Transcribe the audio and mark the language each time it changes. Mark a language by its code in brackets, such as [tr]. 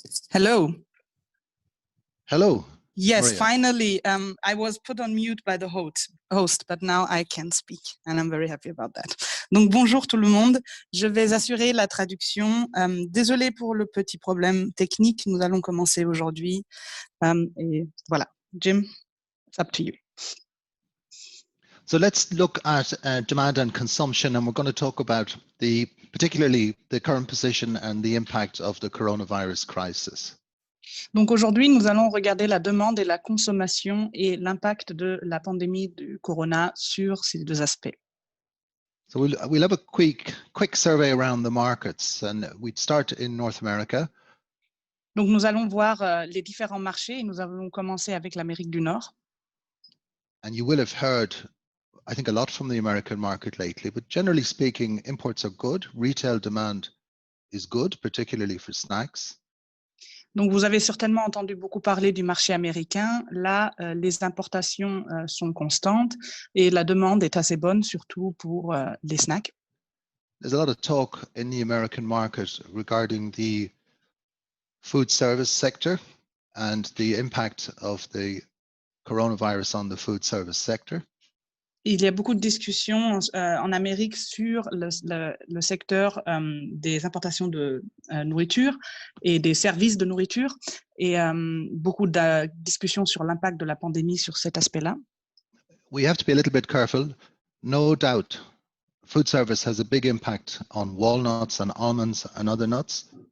[en] Hello. Hello. Yes, Maria. Finally, I was put on mute by the host, but now I can speak, and I'm very happy about that. [fr] Donc bonjour tout le monde, je vais assurer la traduction. Désolé pour le petit problème technique, nous allons commencer aujourd'hui. Et voilà, [en] Jim, it's up to you. So let's look at demand and consumption, and we're going to talk about particularly the current position and the impact of the coronavirus crisis. [fr] Donc aujourd'hui, nous allons regarder la demande et la consommation et l'impact de la pandémie du corona sur ces deux aspects. [en] So we'll have a quick survey around the markets, and we'd start in North America. [fr] Donc nous allons voir les différents marchés et nous allons commencer avec l'Amérique du Nord. [en] And you will have heard, I think, a lot from the American market lately, but generally speaking, imports are good. Retail demand is good, particularly for snacks. [fr] Donc, vous avez certainement entendu beaucoup parler du marché américain. Là, les importations sont constantes et la demande est assez bonne, surtout pour les snacks. [en] There's a lot of talk in the American market regarding the food service sector and the impact of the coronavirus on the food service sector. [fr] Il y a beaucoup de discussions en Amérique sur le secteur des importations de nourriture et des services de nourriture et beaucoup de discussions sur l'impact de la pandémie sur cet aspect-là. [en] We have to be a little bit careful. No doubt, food service has a big impact on walnuts and almonds and other nuts.